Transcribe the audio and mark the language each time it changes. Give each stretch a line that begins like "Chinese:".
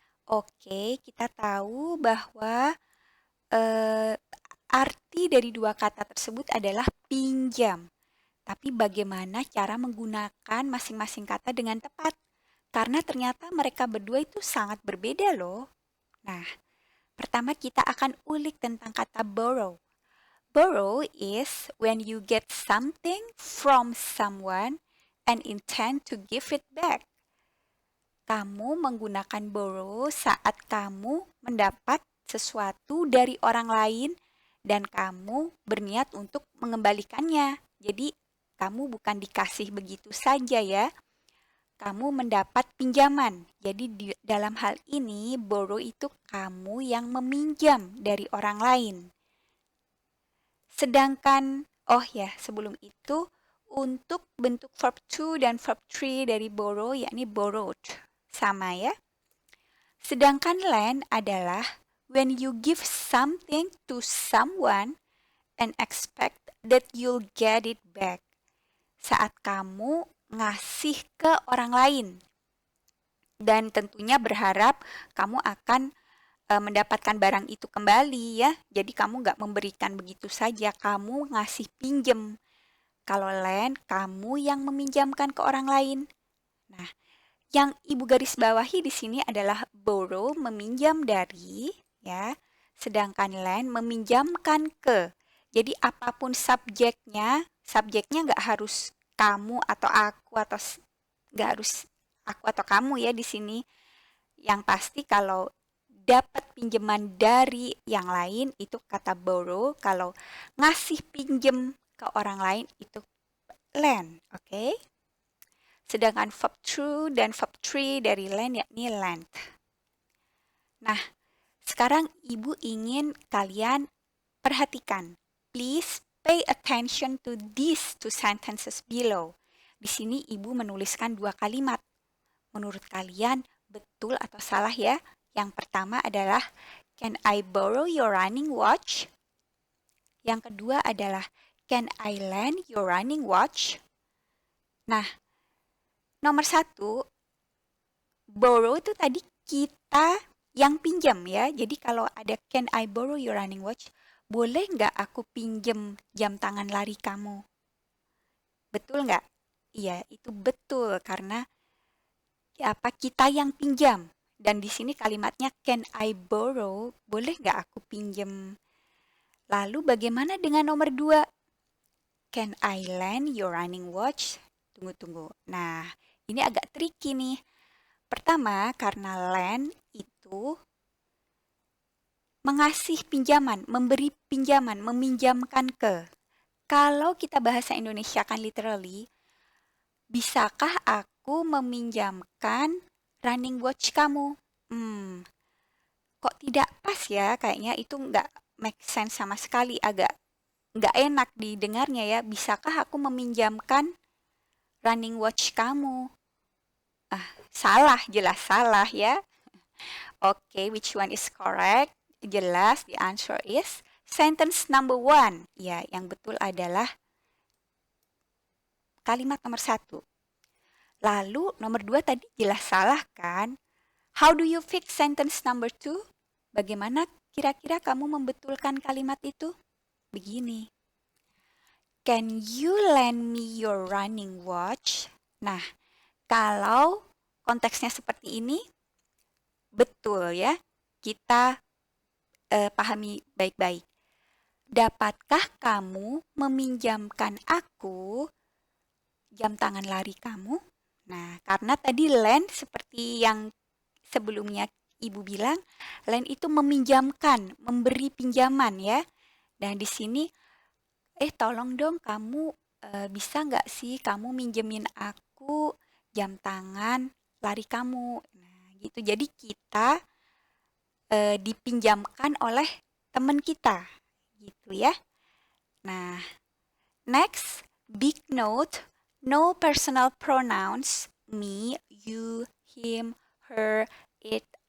Indonesian: Oke, kita tahu bahwa eh, arti dari dua kata tersebut adalah pinjam. Tapi bagaimana cara menggunakan masing-masing kata dengan tepat? Karena ternyata mereka berdua itu sangat berbeda loh. Nah, pertama kita akan ulik tentang kata borrow.
English: Borrow is when you get something from someone and intend to give it back.
Indonesian: Kamu menggunakan borrow saat kamu mendapat sesuatu dari orang lain dan kamu berniat untuk mengembalikannya. Jadi, kamu bukan dikasih begitu saja ya. Kamu mendapat pinjaman. Jadi dalam hal ini borrow itu kamu yang meminjam dari orang lain. Sedangkan, oh ya sebelum itu, untuk bentuk verb to dan verb 3 dari borrow yakni borrowed. Sama ya. Sedangkan lend adalah
English: when you give something to someone and expect that you'll get it back.
Indonesian: Saat kamu ngasih ke orang lain dan tentunya berharap kamu akan mendapatkan barang itu kembali ya. Jadi kamu nggak memberikan begitu saja, kamu ngasih pinjem. Kalau lend, kamu yang meminjamkan ke orang lain. Nah, yang ibu garis bawahi di sini adalah borrow, meminjam dari, ya. Sedangkan lend, meminjamkan ke. Jadi apapun subjeknya nggak harus kamu atau aku atau nggak harus aku atau kamu ya di sini. Yang pasti kalau dapat pinjaman dari yang lain itu kata borrow, kalau ngasih pinjem ke orang lain itu lend, oke? Sedangkan verb to dan verb 3 dari lend yakni lent. Nah, sekarang ibu ingin kalian perhatikan.
English: Please pay attention to these two sentences below.
Indonesian: Di sini ibu menuliskan dua kalimat. Menurut kalian betul atau salah ya? Yang pertama adalah
English: can I borrow your running watch?
Indonesian: Yang kedua adalah
English: can I lend your running watch?
Indonesian: Nah, nomor satu, borrow itu tadi kita yang pinjam ya. Jadi kalau ada
English: can I borrow your running watch,
Indonesian: boleh nggak aku pinjem jam tangan lari kamu? Betul nggak? Iya, itu betul karena apa kita yang pinjam. Dan di sini kalimatnya
English: can I borrow,
Indonesian: boleh nggak aku pinjem? Lalu bagaimana dengan nomor 2?
English: Can I lend your running watch?
Indonesian: Tunggu. Nah, ini agak tricky nih. Pertama, karena lend itu mengasih pinjaman, memberi pinjaman, meminjamkan ke. Kalau kita bahasa Indonesia kan literally, bisakah aku meminjamkan running watch kamu? Kok tidak pas ya? Kayaknya itu nggak make sense sama sekali, agak nggak enak didengarnya ya. Bisakah aku meminjamkan running watch kamu? Salah, jelas salah ya.
English: Oke, which one is correct?
Indonesian: Jelas,
English: the answer is sentence number 1.
Indonesian: Ya, yang betul adalah kalimat nomor 1. Lalu nomor 2 tadi jelas salah kan?
English: How do you fix sentence number 2?
Indonesian: Bagaimana kira-kira kamu membetulkan kalimat itu? Begini.
English: Can you lend me your running watch?
Indonesian: Nah, kalau konteksnya seperti ini, betul ya, kita pahami baik-baik. Dapatkah kamu meminjamkan aku jam tangan lari kamu? Nah, karena tadi lend seperti yang sebelumnya ibu bilang, lend itu meminjamkan, memberi pinjaman ya. Dan di sini, tolong dong kamu bisa nggak sih kamu minjemin aku jam tangan lari kamu? Nah, gitu. Jadi kita dipinjamkan oleh teman kita, gitu ya.
English: Nah, next, big note, no personal pronouns, me, you, him, her, it,